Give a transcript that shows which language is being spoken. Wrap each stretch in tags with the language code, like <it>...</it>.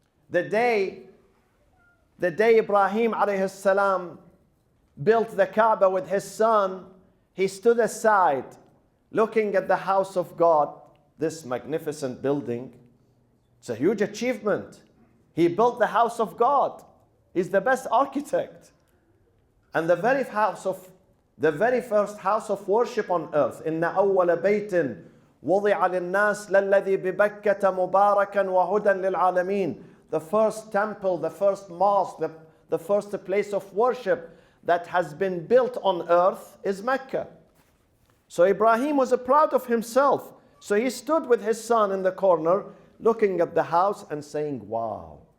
<en>The day Ibrahim alayhi salam built the Kaaba with his son, he stood aside looking at the house of God, this magnificent building. It's a huge achievement. He built the house of God. He's the best architect. And the very first house of worship on earth,</en> <ar>إِنَّ أَوَّلَ بَيْتٍ وُضِعَ لِلنَّاسِ لَلَّذِي بِبَكَّةَ مُبَارَكًا وَهُدًى لِلْعَالَمِينَ.</ar> <en>The first temple, the first mosque, the first place of worship that has been built on earth is Mecca. So Ibrahim was proud of himself. So he stood with his son in the corner, looking at the house and saying, wow.</en>